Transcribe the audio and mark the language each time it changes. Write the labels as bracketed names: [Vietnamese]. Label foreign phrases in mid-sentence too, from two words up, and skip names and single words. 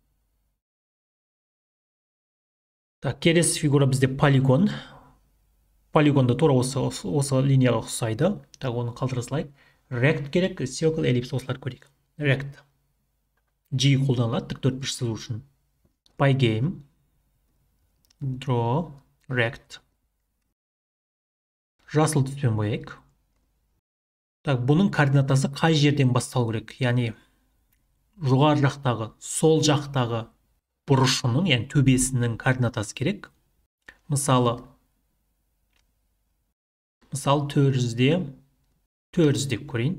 [Kazakh] Келесі фигура бізде полигон. Полигонда тура осы линияға ұқсайды. Оны қалдыра салайық. Rect керек, circle, ellipse осылар көрейік. Rect. G қолданылады тіктөртбұрыш сызу үшін. Pygame, draw, rect. Жасыл түспен бояйық. Бұның координатасы қай жерден басталу керек? Яғни жоғары жақтағы, сол жақтағы бұрышының, яғни төбесінің координатасы керек. Мысалы 400-де 400 деп көрейін.